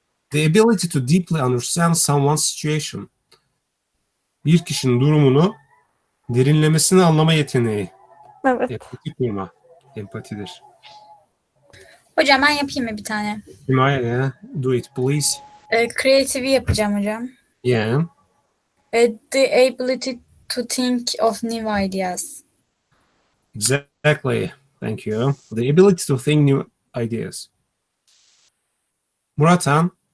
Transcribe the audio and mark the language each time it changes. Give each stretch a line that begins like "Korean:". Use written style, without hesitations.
English: The ability to deeply understand someone's situation.
Turkish: Bir kişinin durumunu derinlemesine anlama yeteneği. Evet. Empati kurma. Empatidir. Hocam ben yapayım mı bir tane?
English: Yeah, do it please.
Turkish: Creative'i yapacağım hocam.
English: Yeah. The ability to think of new ideas. Exactly. Thank you. The ability to think new ideas. Muratan.